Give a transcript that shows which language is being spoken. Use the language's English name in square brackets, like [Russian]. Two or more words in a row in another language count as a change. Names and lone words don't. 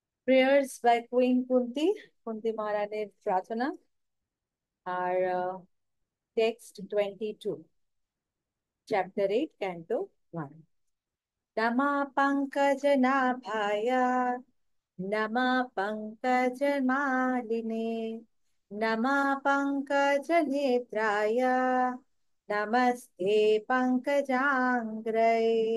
[English] Prayers by Queen Kunti, [Bangla] কুন্তি মহারানীর প্রার্থনা। [English] আর Text 22, Chapter 8, Canto 1. [Sanskrit] नमा पङ्कजनाभाय, नमा पङ्कजमालिने, नमा पङ्कजनेत्राय, नमस्ते पङ्कजाङ्घ्रये।